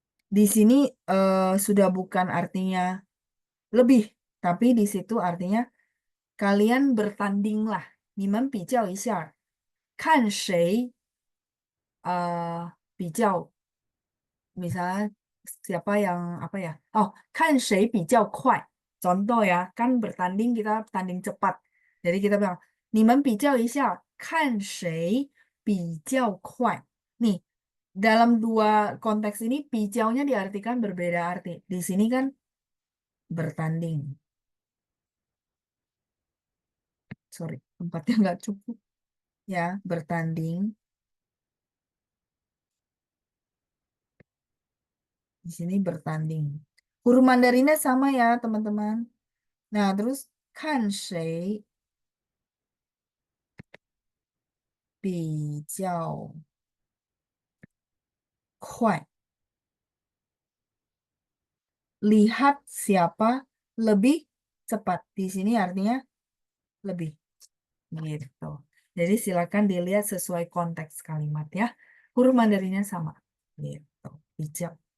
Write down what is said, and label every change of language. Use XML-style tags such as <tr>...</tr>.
<id>Di sini sudah bukan artinya lebih, tapi di situ artinya kalian bertandinglah.</id> <zh>你们比较一下，看谁比较</zh> <id>misalnya siapa yang apa ya? Oh,</id> <zh>看谁比较快.</zh> <id>Contoh ya, kan bertanding kita tanding cepat. Jadi kita bilang,</id> <zh>你们比较一下，看谁比较快.</zh> <id>Nih, dalam dua konteks ini, 比较nya diartikan berbeda arti. Di sini kan bertanding. Sorry, tempatnya nggak cukup. Ya, bertanding. Di sini bertanding. Huruf Mandarinnya sama ya, teman-teman. Nah, terus</id> <zh>看谁比较快.</zh> <id>Lihat siapa lebih cepat. Di sini artinya lebih. Gitu. Jadi silakan dilihat sesuai konteks kalimat ya. Huruf Mandarinnya sama. Gitu. Bijak.</id>